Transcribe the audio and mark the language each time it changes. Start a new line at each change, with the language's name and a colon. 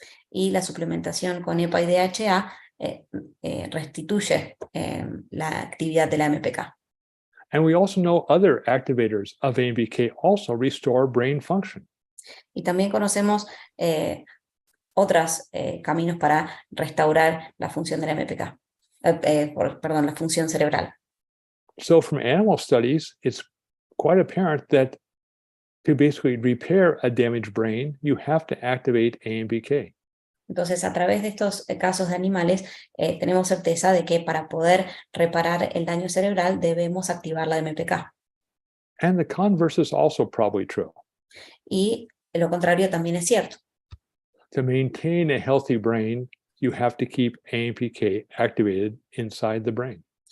Spanish: Y la suplementación con EPA y DHA restituye la actividad de la AMPK.
English: And we also know other activators of AMPK also restore brain function.
Spanish: Y también conocemos otros caminos para restaurar la función de la AMPK, la función cerebral.
English: So from animal studies, it's quite apparent that to basically repair a damaged brain, you have to activate AMPK.
Spanish: Entonces, a través de estos casos de animales, tenemos certeza de que para poder reparar el daño cerebral debemos activar la AMPK.
English: And the converse is also probably true.
Spanish: Y lo contrario también es cierto.
English: To maintain a healthy brain, you have to keep AMPK activated inside the brain.